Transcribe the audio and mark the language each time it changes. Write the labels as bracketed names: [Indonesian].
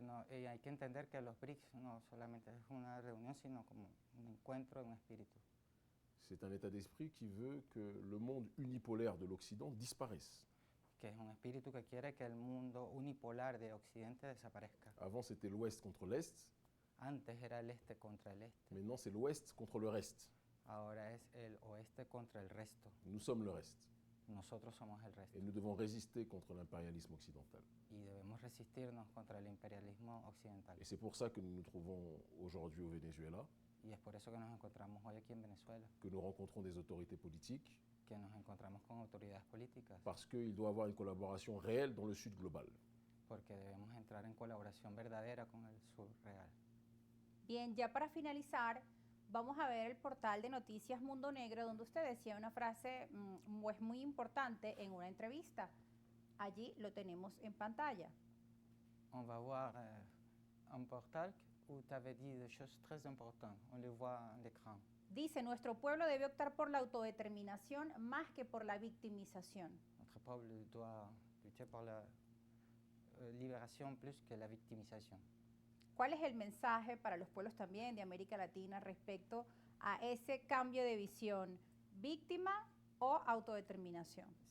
[Spanish] Y hay que entender que los BRICS no solamente es una reunión, sino como un encuentro de un espíritu. [French] C'est un état d'esprit qui veut que le monde unipolaire de l'Occident disparaisse. [Spanish] Que es un espíritu que quiere que el mundo unipolar de Occidente desaparezca. [French] Avant, c'était l'Ouest contre l'Est. [Spanish] Antes era el este contra el este. [French] Maintenant, c'est l'Ouest contre le reste. [Spanish] Ahora es el oeste contra el resto. [French] Nous sommes le reste. [Spanish] Nosotros somos el resto. [French] Et nous devons résister contre l'impérialisme occidental. [Spanish] Y debemos resistirnos contra el imperialismo occidental. [French] Et c'est pour ça que nous nous trouvons aujourd'hui au Venezuela. [Spanish] Y es por eso que nos encontramos hoy aquí en Venezuela. [French] Que nous rencontrons des autorités politiques. [Spanish] Que nos encontramos con autoridades políticas. [French] Parce qu'il doit y avoir une collaboration réelle dans le Sud global. [Spanish] Porque debemos entrar en colaboración verdadera con el sur real. Bien, ya para finalizar, vamos a ver el portal de Noticias Mundo Negro, donde usted decía una frase pues muy importante en una entrevista. Allí lo tenemos en pantalla. [French] On va voir un portal où tu avais dit des choses très importantes. On les voit à l'écran. [Spanish] Dice, nuestro pueblo debe optar por la autodeterminación más que por la victimización. [French] Notre peuple doit lutter pour la libération plus que la victimisation. [Spanish] ¿Cuál es el mensaje para los pueblos también de América Latina respecto a ese cambio de visión, víctima o autodeterminación?